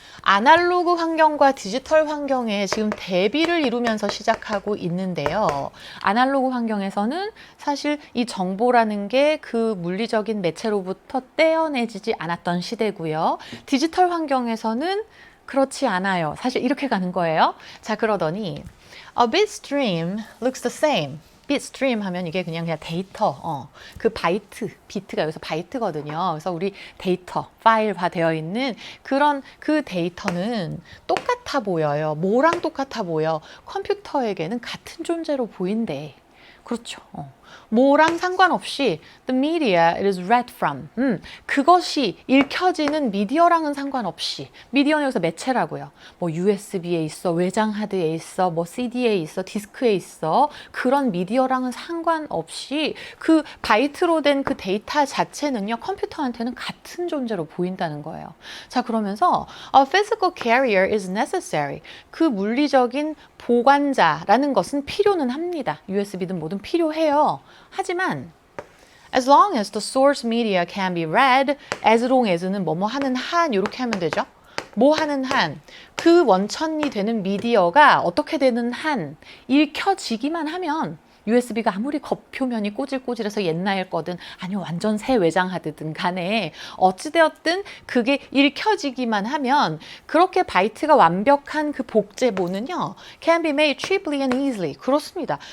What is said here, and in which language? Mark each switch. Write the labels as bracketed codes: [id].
[ko] 아날로그 환경과 디지털 환경에 지금 대비를 이루면서 시작하고 있는데요. 아날로그 환경에서는 사실 이 정보라는 게 그 물리적인 매체로부터 떼어내지지 않았던 시대고요. 디지털 환경에서는 그렇지 않아요. 사실 이렇게 가는 거예요. 자, 그러더니 [en] A bit stream looks the same. [ko] bitstream 하면 이게 그냥 데이터, 그 바이트, 비트가 여기서 바이트거든요. 그래서 우리 데이터, 파일화 되어 있는 그런 그 데이터는 똑같아 보여요. 뭐랑 똑같아 보여? 컴퓨터에게는 같은 존재로 보인대. 그렇죠. 뭐랑 상관없이 [en] the media it is read from. [ko] 그것이 읽혀지는 미디어랑은 상관없이 미디어는 여기서 매체라고요. 뭐 USB에 있어, 외장 하드에 있어, 뭐 CD에 있어, 디스크에 있어. 그런 미디어랑은 상관없이 그 바이트로 된 그 데이터 자체는요. 컴퓨터한테는 같은 존재로 보인다는 거예요. 자, 그러면서 [en] a physical carrier is necessary. [ko] 그 물리적인 보관자라는 것은 필요는 합니다. USB든 뭐든 필요해요. [en] 하지만 as long as the source media can be read, as long as는 [ko] 뭐뭐 하는 한 이렇게 하면 되죠. 뭐 하는 한, 그 원천이 되는 미디어가 어떻게 되는 한 읽혀지기만 하면 USB가 아무리 겉표면이 꼬질꼬질해서 옛날 거든 아니면 완전 새 외장하드든 간에 어찌되었든 그게 읽혀지기만 하면 그렇게 바이트가 완벽한 그 복제본은요 [en] can be made cheaply and easily. [ko] 그렇습니다.